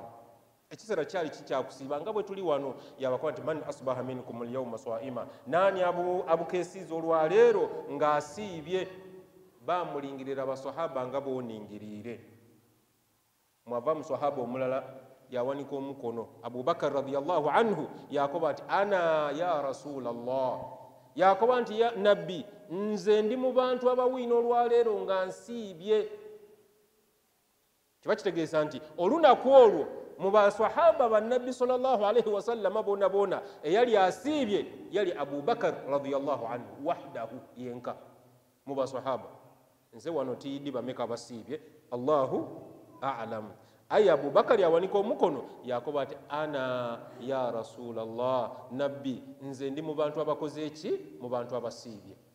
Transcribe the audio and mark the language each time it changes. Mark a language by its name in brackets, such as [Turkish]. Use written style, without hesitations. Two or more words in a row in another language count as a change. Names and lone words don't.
[Ganda] Ekiseera kyali kikyakusiiba nga bwe tuli wano yabakuba nti [Arabic] من أصبح منكم اليوم صائما, [Ganda] nani abukeesiiza olwaleero ng'asiibye? Bamulingirira basahaba nga booningiriire. Mwava musahaba omulala yawanika omukono, [Arabic] Abubakar رضي الله عنه [Ganda] yakoba ati [Arabic] أنا يا رسول الله, [Ganda] yakoba nti [Arabic] يا نبي [Ganda] nze ndi mu bantu abawiina olwaleero nga nsiibye. Kiba kitegeeza nti olunaku olwo mu basahaba ba Nabbi [Arabic] صلى الله عليه وسلم [Ganda] boona boona eyali asiibye yali Abubakar [Arabic] رضي الله عنه وحده, [Ganda] yenka mu basahaba. Nze wano tiyidi bameka basiibye, [Arabic] الله أعلم. [Ganda] Aye Abubakar yawanika omukono yakoba ati [Arabic] أنا يا رسول الله, [Ganda] Nabbi nze ndi mu bantu abakoze eki? Mu bantu abasiibye.